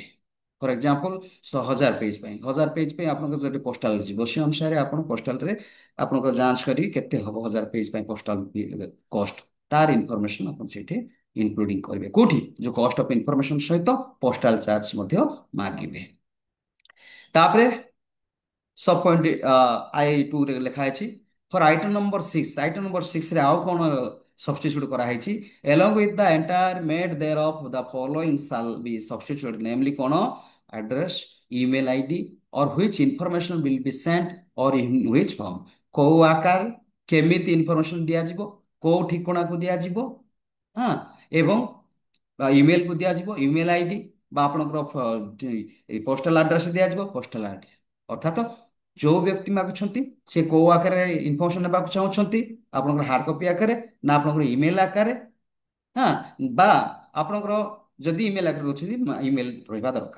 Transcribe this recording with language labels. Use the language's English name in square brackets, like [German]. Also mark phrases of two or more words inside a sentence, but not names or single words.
[English] for example [Odia] 1000 ପେଜ ପାଇଁ 1000 ପେଜ ପାଇଁ ଆପଣଙ୍କର ଯଦି ପୋଷ୍ଟାଲ ଯିବ ସେ ଅନୁସାରେ ଆପଣ ପୋଷ୍ଟାଲରେ ଆପଣଙ୍କର ଯାଞ୍ଚ କରି କେତେ ହବ 1000 ପେଜ ପାଇଁ [English] postal cost [Odia] ତାର ଇନଫର୍ମେସନ ଆପଣ ସେଇଠି ଇନକ୍ଲୁଡିଂ କରିବେ। କୋଉଠି ଯୋଉ [English] cost of information [Odia] ସହିତ [English] postal charge [Odia] ମଧ୍ୟ ମାଗିବେ। [English] ତାପରେ sub point I2ରେ [Odia] ଲେଖା ଅଛି [English] for item number 6 [Odia] ଆଉ କଣ [English] ସବଷ୍ଟିଚ୍ୟୁଟ କରାହେଇଛି along with the entire made thereof the following shall be substituted namely କଣ address email ID or which information will be sent or in which form। [Odia] କୋଉ ଆକାର କେମିତି ଇନଫର୍ମେସନ ଦିଆଯିବ କୋଉ ଠିକଣାକୁ ଦିଆଯିବ, ହଁ, ଏବଂ ଇମେଲକୁ ଦିଆଯିବ [English] email ID [Odia] ବା ଆପଣଙ୍କର [English] postal address [Odia] ଦିଆଯିବ [English] postal ID. [Odia] ଅର୍ଥାତ ଯୋଉ ବ୍ୟକ୍ତି ମାଗୁଛନ୍ତି ସେ କୋଉ ଆକାରରେ ଇନଫର୍ମେସନ ନେବାକୁ ଚାହୁଁଛନ୍ତି ଆପଣଙ୍କର [English] hard copy [Odia] ଆକାରରେ ନା ଆପଣଙ୍କର ଇମେଲ ଆକାରରେ, ହଁ, ବା ଆପଣଙ୍କର ଯଦି ଇମେଲ ଆକାରରେ ଦଉଛନ୍ତି ଇମେଲ ରହିବା ଦରକାର।